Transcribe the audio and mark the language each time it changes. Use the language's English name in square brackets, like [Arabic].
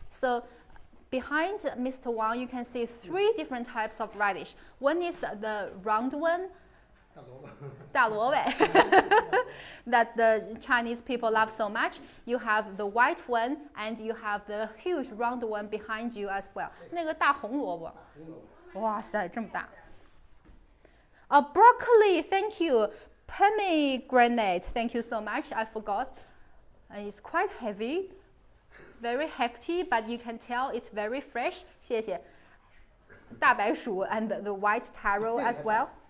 [English] So behind Mr. Wang, you can see 3 different types of radish. One is the round one, 大萝卜 that the Chinese people love so much. You have the white one and you have the huge round one behind you as well. [Chinese] 那个大红萝卜，哇塞，这么大。 [English] Broccoli, thank you. pomegranate. Thank you so much. I forgot. It's quite heavy, very hefty, but you can tell it's very fresh. [Chinese] 谢谢。 [English] 大白薯 and the white taro as well.